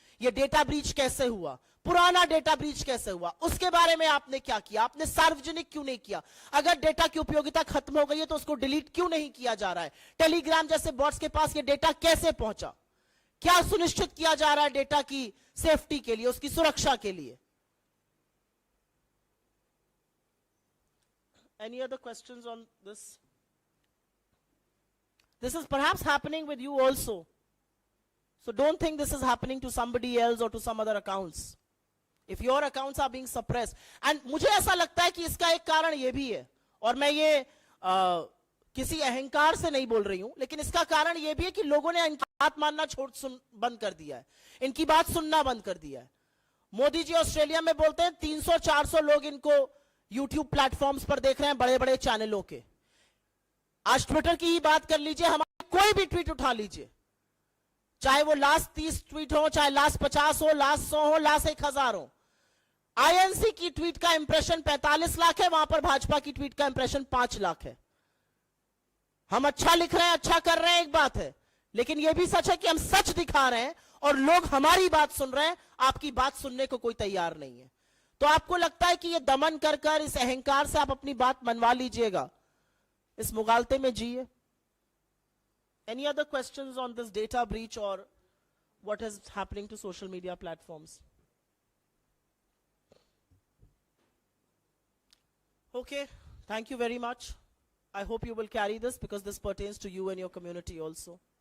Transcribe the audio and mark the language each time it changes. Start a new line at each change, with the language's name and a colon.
Hindi: ये data breach कैसे हुआ, पुराना डेटा ब्रीच कैसे हुआ, उसके बारे में आपने क्या किया, आपने सार्वजनिक क्यों नहीं किया. अगर डेटा की उपयोगिता खत्म हो गई है तो उसको डिलीट क्यों नहीं किया जा रहा है. टेलीग्राम जैसे बॉट्स के पास ये डेटा कैसे पहुंचा, क्या सुनिश्चित किया जा रहा है डेटा की सेफ्टी के लिए, उसकी सुरक्षा के लिए.
English: Any other questions on this? This is perhaps happening with you also. So don't think this is happening to somebody else or to some other accounts. If your accounts are being suppressed. And
Hindi: मुझे ऐसा लगता है कि इसका एक कारण ये भी है, और मैं ये किसी अहंकार से नहीं बोल रही हूं, लेकिन इसका कारण यह भी है कि लोगों ने इनकी बात मानना बंद कर दिया है, इनकी बात सुनना बंद कर दिया है। मोदी जी ऑस्ट्रेलिया में बोलते हैं 300-400 लोग इनको यूट्यूब प्लेटफॉर्म्स पर देख रहे हैं, बड़े बड़े चैनलों के। आज ट्विटर की ही बात कर लीजिए, हमारे कोई भी ट्वीट उठा लीजिए, चाहे वो लास्ट 30 ट्वीट हो, चाहे लास्ट 50 हो, लास्ट 100 हो, लास्ट 1000 हो। आईएनसी की ट्वीट का इंप्रेशन 45 लाख है, वहां पर भाजपा की ट्वीट का इंप्रेशन 5 लाख है। हम अच्छा लिख रहे हैं, अच्छा कर रहे हैं, एक बात है, लेकिन यह भी सच है कि हम सच दिखा रहे हैं और लोग हमारी बात सुन रहे हैं, आपकी बात सुनने को कोई तैयार नहीं है। तो आपको लगता है कि ये दमन कर कर, इस अहंकार से आप अपनी बात मनवा लीजिएगा, इस मुगालते में जिए।
English: Any other questions on this data breach or what is happening to social media platforms? Okay, thank you very much. I hope you will carry this because this pertains to you and your community also.